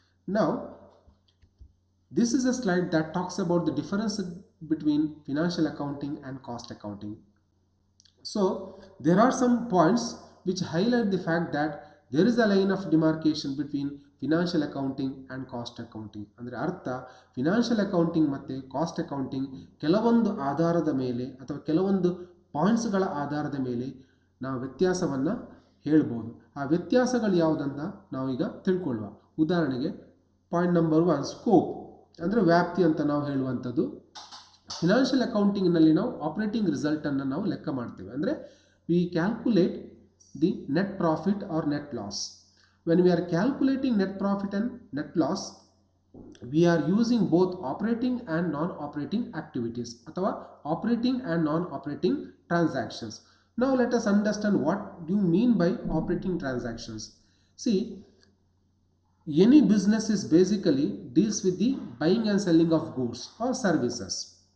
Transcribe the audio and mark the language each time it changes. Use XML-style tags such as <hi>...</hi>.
<en>Now, this is a slide that talks about the difference between financial accounting and cost accounting. So there are some points which highlight the fact that there is a line of demarcation between financial accounting and cost accounting.</en> <kn>ಅಂದರೆ ಅರ್ಥ, financial accounting ಮತ್ತು cost accounting ಕೆಲವೊಂದು ಆಧಾರದ ಮೇಲೆ ಅಥವಾ ಕೆಲವೊಂದು ಪಾಯಿಂಟ್ಸ್ಗಳ ಆಧಾರದ ಮೇಲೆ ನಾವು ವ್ಯತ್ಯಾಸವನ್ನು ಹೇಳ್ಬೋದು. ಆ ವ್ಯತ್ಯಾಸಗಳು ಯಾವುದಂತ ನಾವೀಗ ತಿಳ್ಕೊಳ್ಳುವ. ಉದಾಹರಣೆಗೆ ಪಾಯಿಂಟ್ ನಂಬರ್ 1, ಸ್ಕೋಪ್ ಅಂದರೆ ವ್ಯಾಪ್ತಿ ಅಂತ ನಾವು ಹೇಳುವಂಥದ್ದು. ಫಿನಾನ್ಷಿಯಲ್ ಅಕೌಂಟಿಂಗ್ನಲ್ಲಿ ನಾವು ಆಪರೇಟಿಂಗ್ ರಿಸಲ್ಟನ್ನು ನಾವು ಲೆಕ್ಕ ಮಾಡ್ತೇವೆ.</kn> <en>ಅಂದರೆ we calculate the net profit or net loss. When we are calculating net profit and net loss, we are using both operating and non-operating activities ಅಥವಾ operating and non-operating transactions. Now let us understand what do you mean by operating transactions. See, any business is basically deals with the buying and selling of goods or services.</en>